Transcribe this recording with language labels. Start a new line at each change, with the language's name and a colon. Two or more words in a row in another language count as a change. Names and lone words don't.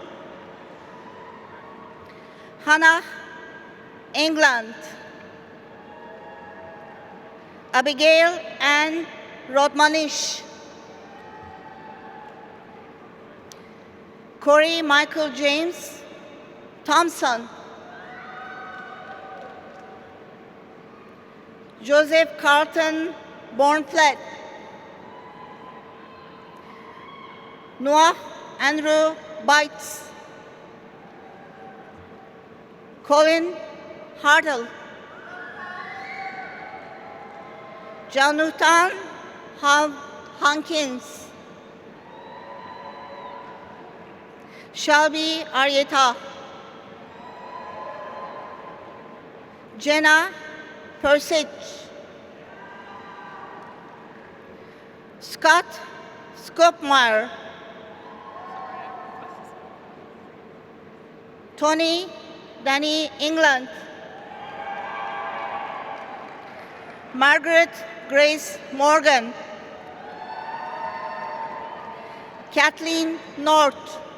English: Hannah England. Abigail Ann Rodmanish. Corey Michael James Thompson. Joseph Carlton Bornflet. Noah Andrew Bites. Colin Hartle. Jonathan Hankins. Shelby Arieta. Jenna Persich. Scott Skopmeyer. Tony Danny England. Margaret Grace Morgan. Kathleen North.